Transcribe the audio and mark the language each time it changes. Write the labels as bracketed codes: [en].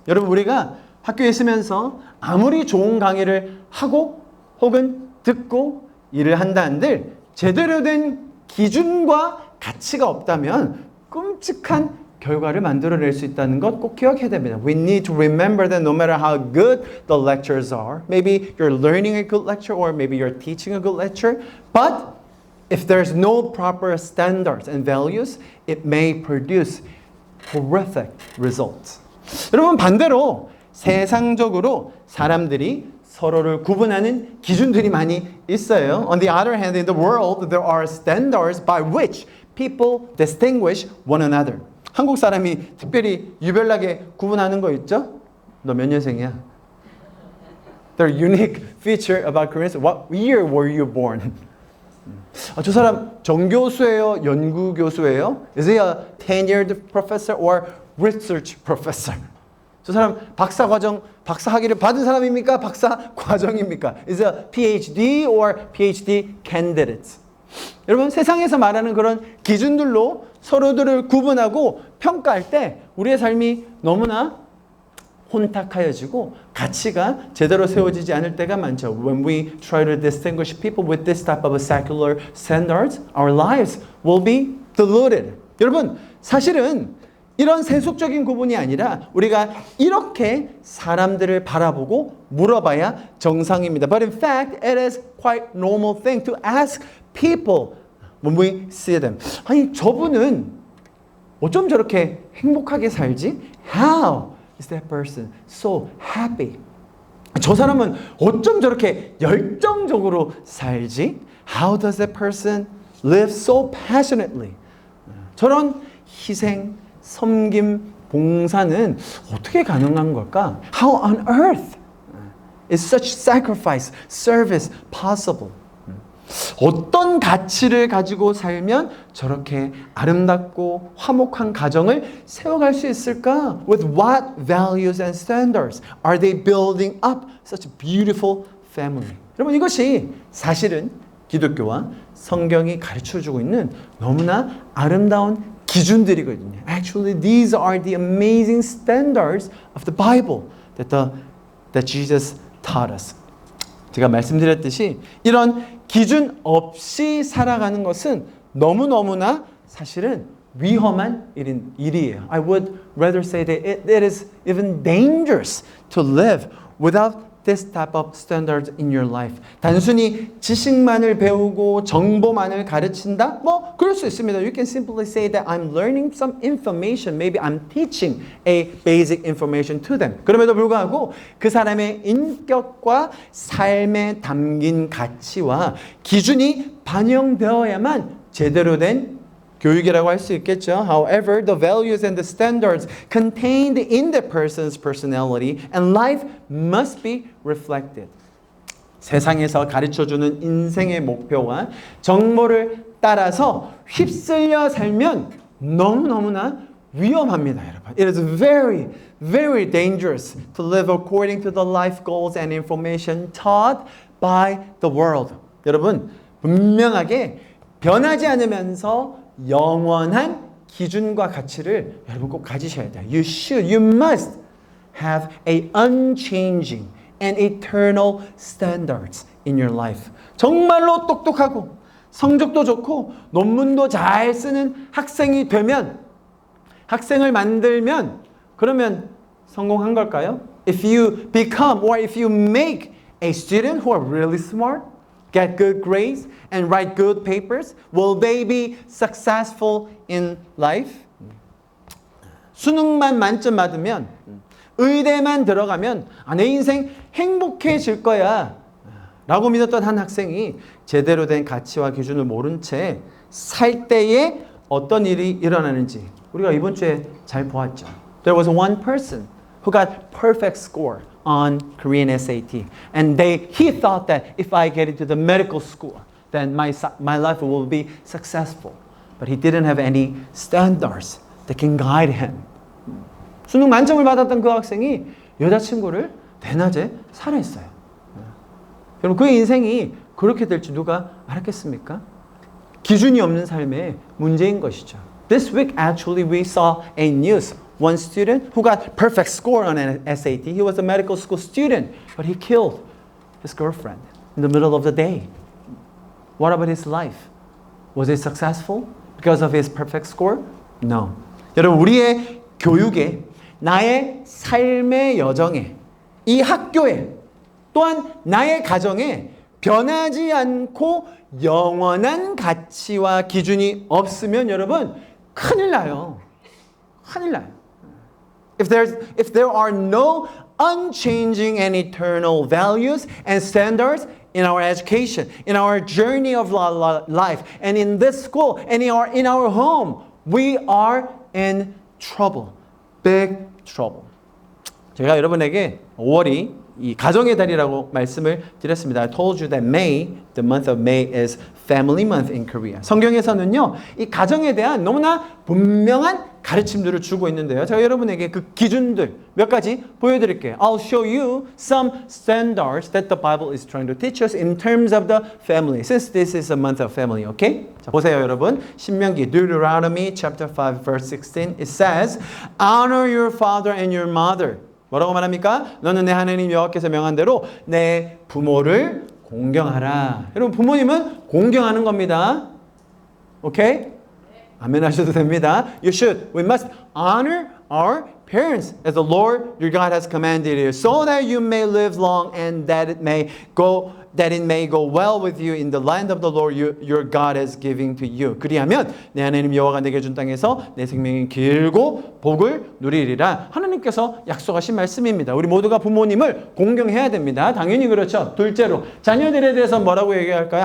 [ko] 여러분, 우리가 학교에 있으면서 아무리 좋은 강의를 하고 혹은 듣고 일을 한다 한들 제대로 된 기준과 가치가 없다면 끔찍한 결과를 만들어낼 수 있다는 것 꼭 기억해야 됩니다. [en] We need to remember that no matter how good the lectures are, maybe you're learning a good lecture or maybe you're teaching a good lecture, but if there's no proper standards and values, it may produce horrific results. [ko] 여러분, 반대로 세상적으로 사람들이 서로를 구분하는 기준들이 많이 있어요. [en] On the other hand, in the world, there are standards by which people distinguish one another. [ko] 한국 사람이 특별히 유별나게 구분하는 거 있죠? 너 몇 년생이야? [en] Their unique feature about Koreans, what year were you born? [ko] 저 사람 정교수예요? 연구교수예요? [en] Is he a tenured professor or research professor? [ko] 저 사람 박사 학위를 받은 사람입니까? 박사 과정입니까? [en] Is a PhD or PhD candidate? [ko] 여러분, 세상에서 말하는 그런 기준들로 서로들을 구분하고 평가할 때 우리의 삶이 너무나 혼탁하여지고 가치가 제대로 세워지지 않을 때가 많죠. [en] When we try to distinguish people with this type of secular standards, our lives will be diluted. [ko] 여러분, 사실은 이런 세속적인 구분이 아니라 우리가 이렇게 사람들을 바라보고 물어봐야 정상입니다. [en] But in fact, it is quite normal thing to ask people when we see them. [ko] 아니, 저분은 어쩜 저렇게 행복하게 살지? [en] How is that person so happy? [ko] 저 사람은 어쩜 저렇게 열정적으로 살지? [en] How does that person live so passionately? [ko] 저런 희생, 섬김, 봉사는 어떻게 가능한 걸까? [en] How on earth is such sacrifice, service possible? [ko] 어떤 가치를 가지고 살면 저렇게 아름답고 화목한 가정을 세워갈 수 있을까? [en] With what values and standards are they building up such a beautiful family? [ko] 여러분, 이것이 사실은 기독교와 성경이 가르쳐주고 있는 너무나 아름다운 기준들이거든요. [en] Actually, these are the amazing standards of the Bible that Jesus taught us. [ko] 제가 말씀드렸듯이 이런 기준 없이 살아가는 것은 너무너무나 사실은 위험한 일이에요. [en] I would rather say that it is even dangerous to live without this type of standards in your life. [ko] 단순히 지식만을 배우고 정보만을 가르친다? 뭐 그럴 수 있습니다. [en] You can simply say that I'm learning some information. Maybe I'm teaching a basic information to them. [ko] 그럼에도 불구하고 그 사람의 인격과 삶에 담긴 가치와 기준이 반영되어야만 제대로 된 교육이라고 할 수 있겠죠. [en] However, the values and the standards contained in the person's personality and life must be reflected. [ko] 세상에서 가르쳐주는 인생의 목표와 정보를 따라서 휩쓸려 살면 너무너무나 위험합니다, 여러분. [en] It is very, very dangerous to live according to the life goals and information taught by the world. [ko] 여러분, 분명하게 변하지 않으면서 영원한 기준과 가치를 여러분 꼭 가지셔야 돼요. [en] You must have a unchanging and eternal standards in your life. [ko] 정말로 똑똑하고 성적도 좋고 논문도 잘 쓰는 학생이 되면, 학생을 만들면 그러면 성공한 걸까요? [en] If you become or if you make a student who are really smart, get good grades, and write good papers, will they be successful in life? [ko] 수능만 만점 받으면, 의대만 들어가면 내 인생 행복해질 거야 라고 믿었던 한 학생이 제대로 된 가치와 기준을 모른 채 살 때에 어떤 일이 일어나는지 우리가 이번 주에 잘 보았죠. [en] There was one person who got perfect score on Korean SAT. And he thought that if I get into the medical school, then my life will be successful. But he didn't have any standards that can guide him. [ko] 수능 만점을 받았던 그 학생이 여자친구를 대낮에 살해했어요. 여러분, 그의 인생이 그렇게 될지 누가 알았겠습니까? 기준이 없는 삶의 문제인 것이죠. [en] This week actually we saw a news. One student who got perfect score on an SAT. He was a medical school student, but he killed his girlfriend in the middle of the day. What about his life? Was he successful because of his perfect score? No. [ko] 여러분, 우리의 교육에, 나의 삶의 여정에, 이 학교에, 또한 나의 가정에 변하지 않고 영원한 가치와 기준이 없으면 여러분 큰일 나요. 큰일 나요. [en] If there are no unchanging and eternal values and standards in our education, in our journey of life, and in this school, and in our home, we are in trouble. Big trouble. [ko] 제가 여러분에게 5월이 이 가정의 달이라고 말씀을 드렸습니다. [en] I told you that May, the month of May is family month in Korea. [ko] 성경에서는요, 이 가정에 대한 너무나 분명한 가르침들을 주고 있는데요. 제가 여러분에게 그 기준들 몇 가지 보여드릴게요. [en] I'll show you some standards that the Bible is trying to teach us in terms of the family. Since this is a month of family, okay? [ko] 자, 보세요, 여러분. [en] 신명기 Deuteronomy chapter 5 verse 16. It says, honor your father and your mother. [ko] 뭐라고 말합니까? 너는 내 하나님 여호와께서 명한 대로 내 부모를 공경하라. 여러분, 부모님은 공경하는 겁니다. 오케이? 아멘 하셔도 됩니다. [en] You should. We must honor our parents as the Lord your God has commanded you, so that you may live long and that it may go well with you in the land of the Lord your God is giving to you. [ko] 그리하면 내 하나님 여호와가 내게 준 땅에서 내 생명이 길고 복을 누리리라. 하나님께서 약속하신 말씀입니다. 우리 모두가 부모님을 공경해야 됩니다. 당연히 그렇죠. 둘째로 자녀들에 대해서 뭐라고 얘기할까요?